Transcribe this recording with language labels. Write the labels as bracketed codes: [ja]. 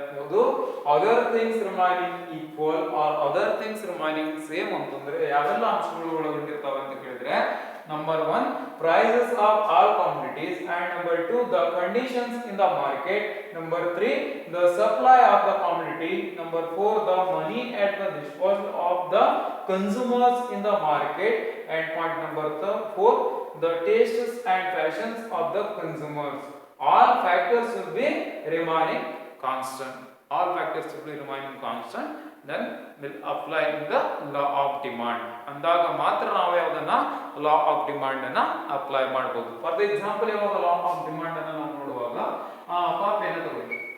[kn] ಯಾವುದು [en] other things remaining equal or other things remaining same [kn] ಅಂತಂದ್ರೆ ಯಾವೆಲ್ಲ ಅಂಶಗಳು ಒಳಗೊಂಡಿರ್ತಾವೆ ಅಂತ ಕೇಳಿದ್ರೆ, [en] Number 1, prices of all commodities. And number 2, the conditions in the market. Number 3, the supply of the commodity. Number 4, the money at the disposal of the consumers in the market. And point number 4, the tastes and fashions of the consumers. All factors will be remaining constant. All factors will be remaining constant. Then will apply in the law of demand. [kn] ಅಂದಾಗ ಮಾತ್ರ ನಾವು ಯಾವುದನ್ನ [en] law of demand [kn] ಅನ್ನ apply ಮಾಡಬಹುದು. [en] for the example, [kn] ಇವಾಗ [en] law of demand [kn] ಅನ್ನ ನಾವು ನೋಡುವಾಗ ಕಾಫಿಯನ್ನು ತಗೊಳ್ಳಿ.